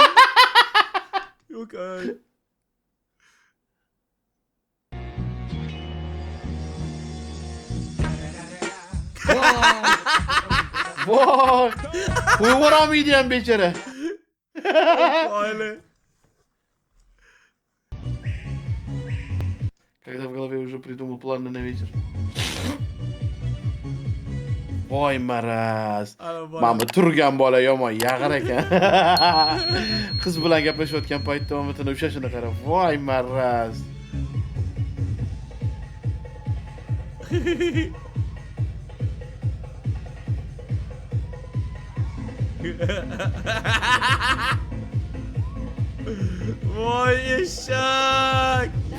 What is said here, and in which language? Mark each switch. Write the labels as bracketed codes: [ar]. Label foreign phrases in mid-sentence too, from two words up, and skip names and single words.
[uz] Yo'q, ay. Voy. Qo'yvorolmaydi ham bechara. Oila. [ru] Когда в голове уже придумал планы на вечер. [uz] Voy maraz. Mana turgan bola yomon yag'ir ekan. Qiz bilan gaplashayotgan paytda omatini ushashini qarab. Voy maraz. Voy eshak.